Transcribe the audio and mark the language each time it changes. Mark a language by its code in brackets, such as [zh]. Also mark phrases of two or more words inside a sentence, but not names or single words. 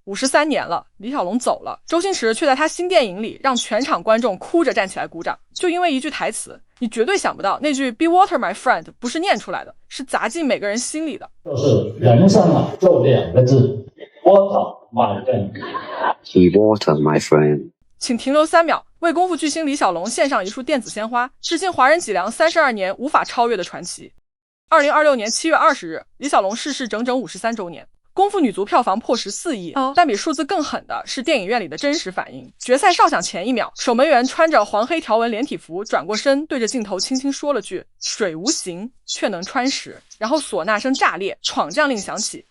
[zh] 53年了，李小龙走了，周星驰却在他新电影里让全场观众哭着站起来鼓掌，就因为一句台词。你绝对想不到那句 [en] Be water my friend [zh] 不是念出来的，是砸进每个人心里的。就是人生啊，就2个字 [en] Water my friend。 Be water my friend。 [zh] 请停留3秒，为功夫巨星李小龙献上一束电子鲜花，致敬华人脊梁32年无法超越的传奇。2026年7月20日，李小龙逝世整整53周年。功夫女足票房破14亿，但比数字更狠的是电影院里的真实反应。决赛哨响前1秒，守门员穿着黄黑条纹连体服转过身，对着镜头轻轻说了句水无形却能穿石，然后唢呐声炸裂，闯将令响起。